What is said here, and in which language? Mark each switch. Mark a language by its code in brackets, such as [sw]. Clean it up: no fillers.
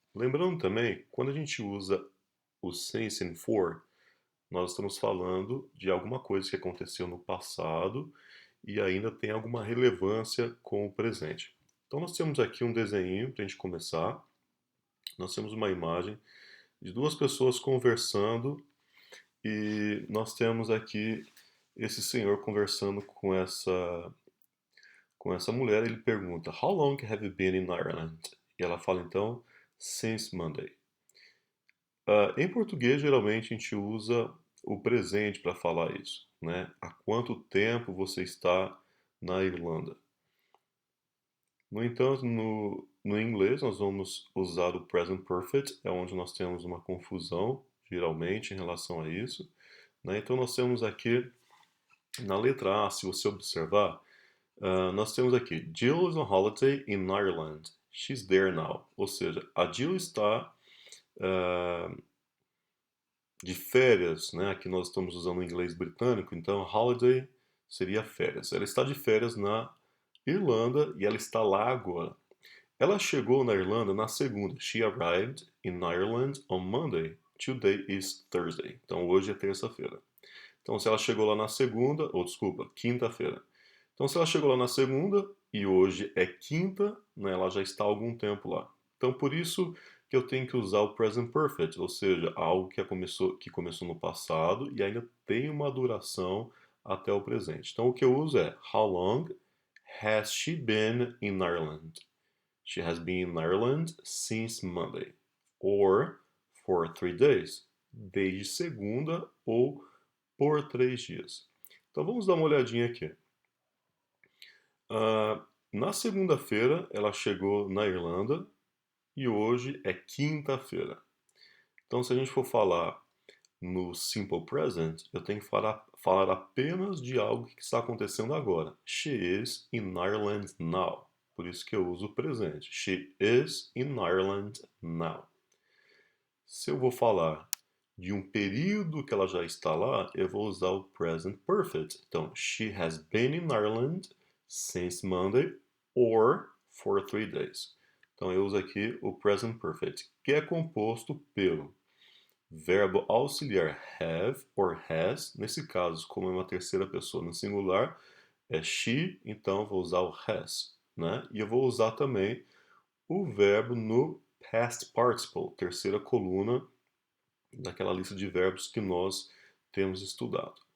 [pt] Lembrando também, quando a gente usa o since and for, nós estamos falando de alguma coisa que aconteceu no passado e ainda tem alguma relevância com o presente. Então nós temos aqui um desenho para a gente começar. Nós temos uma imagem de duas pessoas conversando e nós temos aqui esse senhor conversando com essa mulher. Ele pergunta: [en] How long have you been in Ireland? [pt] E ela fala então: [en] Since Monday. [pt] Em português, geralmente a gente usa o presente para falar isso, né? Há quanto tempo você está na Irlanda? No entanto, no inglês, nós vamos usar o present perfect, é onde nós temos uma confusão, geralmente, em relação a isso, né? Então, nós temos aqui, na letra A, se você observar, nós temos aqui, [en] Jill is on holiday in Ireland. She's there now. [pt] Ou seja, a Jill está de férias, né? Aqui nós estamos usando o inglês britânico, então holiday seria férias. Ela está de férias na Irlanda e ela está lá agora. Ela chegou na Irlanda na segunda. [en] She arrived in Ireland on Monday. Today is Thursday. [pt] Então hoje é terça-feira. Então se ela chegou lá na segunda, ou desculpa, quinta-feira. Então se ela chegou lá na segunda e hoje é quinta, né, ela já está há algum tempo lá. Então por isso que eu tenho que usar o present perfect, ou seja, algo que começou no passado e ainda tem uma duração até o presente. Então o que eu uso é [en] How long has she been in Ireland? She has been in Ireland since Monday. Or for 3 days. [pt] Desde segunda ou por 3 dias. Então vamos dar uma olhadinha aqui. Na segunda-feira ela chegou na Irlanda e hoje é quinta-feira. Então se a gente for falar no simple present, eu tenho que falar apenas de algo que está acontecendo agora. [en] She is in Ireland now. [pt] Por isso que eu uso o presente. [en] She is in Ireland now. [pt] Se eu vou falar de um período que ela já está lá, eu vou usar o present perfect. [en] Então, she has been in Ireland since Monday or for 3 days. [pt] Então, eu uso aqui o present perfect, que é composto pelo verbo auxiliar have or has. Nesse caso, como é uma terceira pessoa no singular, é she, então vou usar o has, né? E eu vou usar também o verbo no past participle, terceira coluna daquela lista de verbos que nós temos estudado.